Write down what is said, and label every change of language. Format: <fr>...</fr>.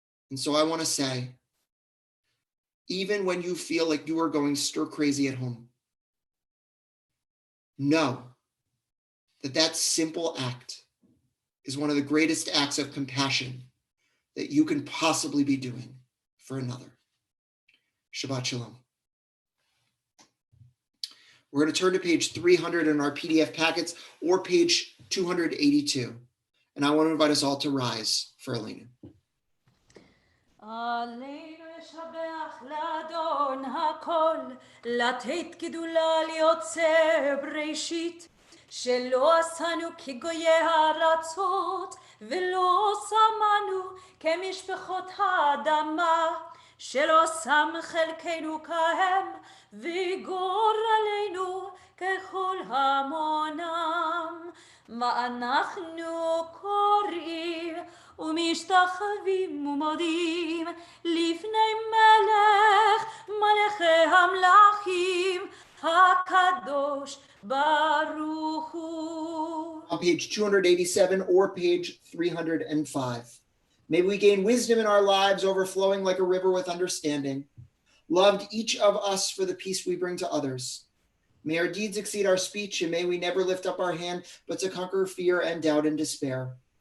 <en>And so I want to say, even when you feel like you are going stir crazy at home, know that that simple act is one of the greatest acts of compassion that you can possibly be doing for another. Shabbat Shalom. We're going to turn to page 300 in our PDF packets or page 282. And I want to invite us all to rise for Elena.</en> <he>עלינו לשבח לאדון הכל, לתת גדולה ליוצר בראשית, שלא עשנו כגויי הארצות, ולא שמנו כמשפחות האדמה, שלא שם חלקנו כהם, ויגור עלינו ככל המונם. מה אנחנו קוראים ומשתחווים ומודים לפני מלך מלכי המלכים הקדוש ברוך הוא.</he> <en>On page 287 or page 305. May we gain wisdom in our lives, overflowing like a river with understanding. Loved each of us for the peace we bring to others. May our deeds exceed our speech, and may we never lift up our hand, but to conquer fear and doubt and despair.</en>